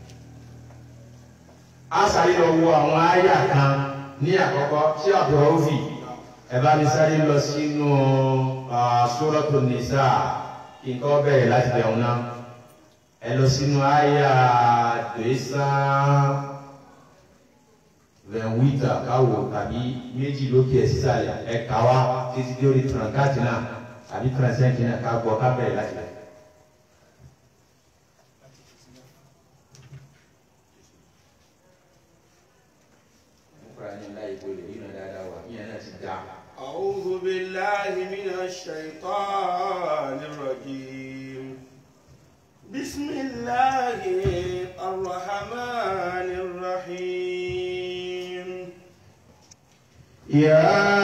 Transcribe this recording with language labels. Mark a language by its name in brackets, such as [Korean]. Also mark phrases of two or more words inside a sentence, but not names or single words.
[Yoruba] A sáré lọ wo àwọn àyà kan ní àkọ́kọ́ tí Abdurraufi ẹ bá mi sáré lọ sínú Suratul Nisa nǹkan bẹ̀rẹ̀ láti bẹ̀rù náà ẹ lọ sínú àyà 228 káwò tàbí méjì lókè ẹ̀ sísàlẹ̀ ẹ kà wá títí dé orí 34 náà tàbí 35 náà ká gbọ́ ká bẹ̀rẹ̀ láti bẹ̀rẹ̀. [Arabic] أعوذ بالله من الشيطان الرجيم بسم الله الرحمن الرحيم يا